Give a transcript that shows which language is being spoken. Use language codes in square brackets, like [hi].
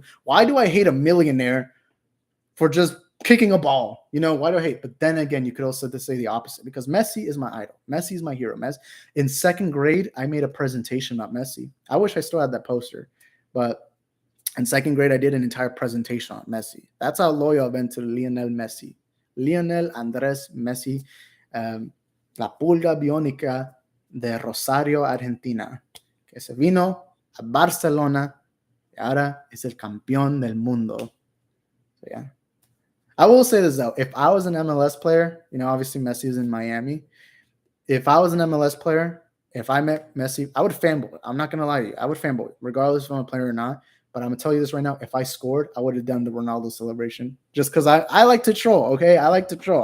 [en] Why do I hate a millionaire for just kicking a ball? You know, why do I hate? But then again, you could also say the opposite because Messi is my idol. Messi is my hero. In second grade, I made a presentation about Messi. I wish I still had that poster. But in second grade, I did an entire presentation on Messi. That's how loyal I've been to Lionel Messi. [es] Lionel Andrés Messi, la pulga biónica de Rosario, Argentina, que se vino a Barcelona y ahora es el campeón del mundo. [en] So, yeah. I will say this, though. If I was an MLS player, you know, obviously Messi is in Miami. If I was an MLS player, if I met Messi, I would fanboy. I'm not going to lie to you. I would fanboy, regardless if I'm a player or not. But I'm going to tell you this right now. If I scored, I would have done the Ronaldo celebration just because I like to troll, okay? I like to troll.